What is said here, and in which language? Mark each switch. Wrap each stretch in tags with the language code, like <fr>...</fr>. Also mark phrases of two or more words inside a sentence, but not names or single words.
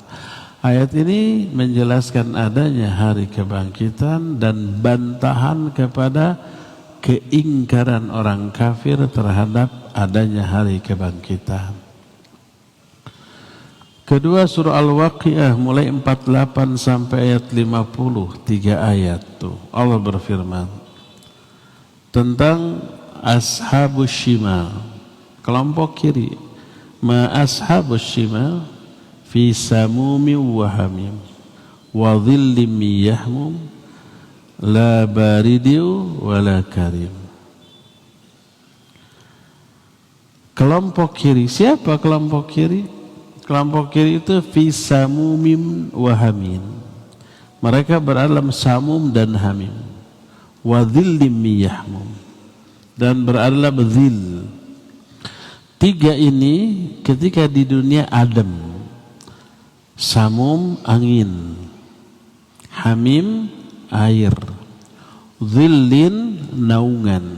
<id>Ayat ini menjelaskan adanya hari kebangkitan dan bantahan kepada keingkaran orang kafir terhadap adanya hari kebangkitan. Kedua surah Al-Waqiah mulai 48 sampai ayat 50, 3 ayat tuh. Allah berfirman tentang</id> <ar>أصحاب الشمال,</ar> <id>kelompok kiri.</id> <ar>ما أصحاب الشمال في سموم وحميم وظل من يحموم لا بارد ولا كريم.</ar> <id>Kelompok kiri, siapa kelompok kiri? Kelompok kiri itu</id> <ar>في سموم وحميم.</ar> <id>Mereka berada dalam samum dan hamim.</id> <ar>وظل من يحموم,</ar> <id>dan berada dalam dhil. Tiga ini ketika di dunia adem. Samum angin, hamim air, dhillin naungan.</id>